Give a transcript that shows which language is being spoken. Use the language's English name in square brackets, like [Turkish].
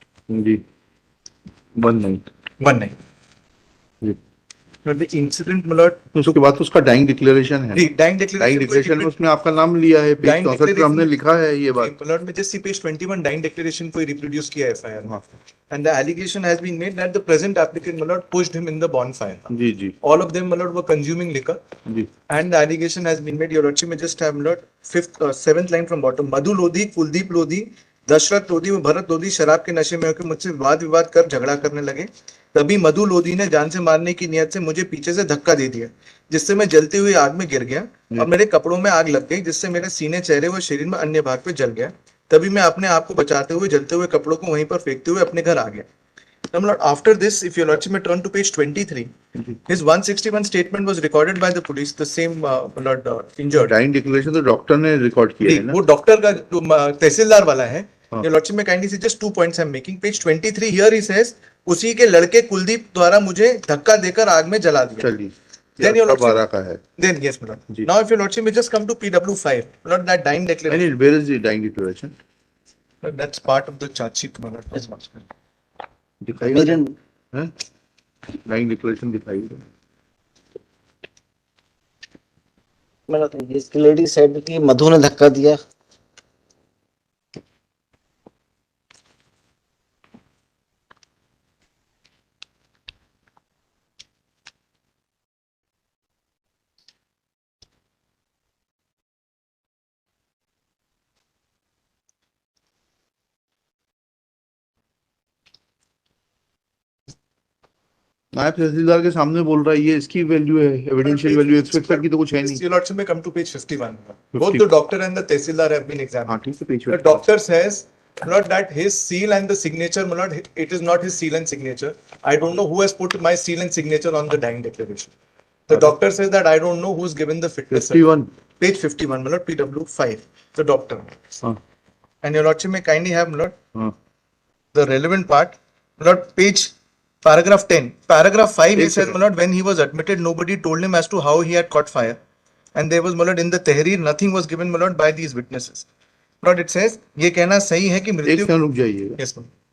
[Hindi] Ji 19. 19. Ji. [English] But the incident, my lord, [Hindi] उसके बाद उसका डाइंग डिक्लेरेशन है. [English] dying [Hindi] डाइंग [English] declaration [Hindi] डिक्लेरेशन में उसने आपका नाम लिया है. पेज [English] Dying [Hindi] 64 पे हमने लिखा है ये बात. [English] my lord, में just see page 21 dying declaration को reproduce किया है FIR. And the allegation has been made that the present applicant, my lord, pushed him in the bonfire. [Hindi] Ji ji. [English] All of them, my lord, were consuming liquor. [Hindi] Ji. [English] And the allegation has been made, your lordship may just have, my lord, seventh line from bottom. [Hindi] मधु लोधी, कुलदीप लोधी, दशरथ लोधी व भरत लोधी शराब के नशे में होकर मुझसे वाद विवाद कर झगड़ा करने लगे. तभी मधु लोधी ने जान से मारने की नियत से मुझे पीछे से धक्का दे दिया, जिससे मैं जलती हुई आग में गिर गया और मेरे कपड़ों में आग लग गई, जिससे मेरे सीने, चेहरे व शरीर में अन्य भाग पे जल गया. तभी मैं अपने आप को बचाते हुए जलते हुए कपड़ों को वहीं पर फेंकते हुए अपने घर आ गया. [English] Now, my lord, after this, if your lordship may turn to page 23, his 161 statement was recorded by the police, the same my lord, injured. [Hindi] Dying declaration तो डॉक्टर ने रिकॉर्ड किया है ना. वो डॉक्टर का तहसीलदार वाला है. [English] Your lordship may kindly see just 2 points I'm making. Page 23 here he says, [Hindi] उसी के लड़के कुलदीप द्वारा मुझे धक्का देकर आग में जला दिया. चलिए. [English] Then your lordship, [Hindi] 12 का है. [English] then yes, my lord. Now if your lordship may just come to PW5, my lord, that dying declaration. And where is the dying declaration? That's part of the charge sheet, my lord. Yes, [Hindi] दिखाई है. Dying declaration दिखाई है. मतलब इसकी lady said कि मधु ने धक्का दिया. नायब तहसीलदार के सामने बोल रहा है, ये इसकी वैल्यू है, एविडेंशियल वैल्यू. एक्सपेक्टर की तो कुछ है नहीं. [English] Your lordship may come to page 51. Both the doctor and the tehsildar have been examined. [Hindi] हाँ ठीक है. Page [English] The doctor says, my lord, that his seal and the signature, my lord, it is not his seal and signature. I don't know who has put my seal and signature on the dying declaration. The doctor says that I don't know who's given the fitness. 51. Page 51, my lord, PW5. The doctor. [Hindi] हाँ. [English] And your lordship may kindly have, my lord, [Hindi] हाँ. [English] the relevant part, my lord, page paragraph 10. Paragraph 5, he says, my lord, when he was admitted, nobody told him as to how he had caught fire. And there was, my lord, in the Tehreer, nothing was given, my lord, by these witnesses. My lord, it says, [Hindi] ये कहना सही है कि एक मृत्यु. Second रुक जाइएगा. [English] Yes, ma'am.